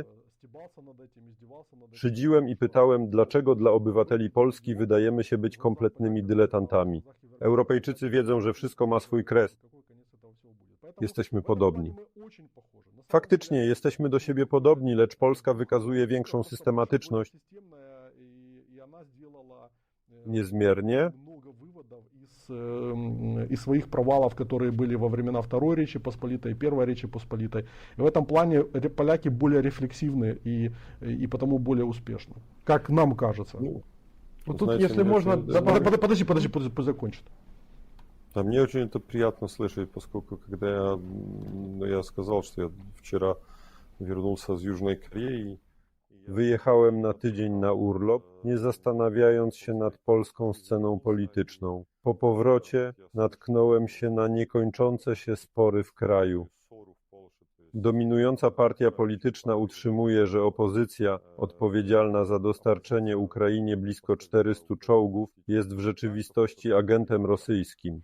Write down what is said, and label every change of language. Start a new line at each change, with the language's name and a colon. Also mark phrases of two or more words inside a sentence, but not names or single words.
Polish: Szydziłem i pytałem, dlaczego dla obywateli Polski wydajemy się być kompletnymi dyletantami. Europejczycy wiedzą, że wszystko ma swój kres. Jesteśmy podobni. Faktycznie jesteśmy do siebie podobni, lecz Polska wykazuje większą systematyczność. Niezmiernie.
Russian: Из своих провалов, которые были во времена Второй Речи Посполитой, Первой Речи Посполитой. И в этом плане поляки более рефлексивны и потому более успешны, как нам кажется. Вот тут, если можно... Подожди, пусть закончит. Да, мне очень это приятно слышать, поскольку когда я сказал, что я вчера вернулся из Южной Кореи.
Polish: Wyjechałem na tydzień na urlop, nie zastanawiając się nad polską sceną polityczną. Po powrocie natknąłem się na niekończące się spory w kraju. Dominująca partia polityczna utrzymuje, że opozycja, odpowiedzialna za dostarczenie Ukrainie blisko 400 czołgów, jest w rzeczywistości agentem rosyjskim.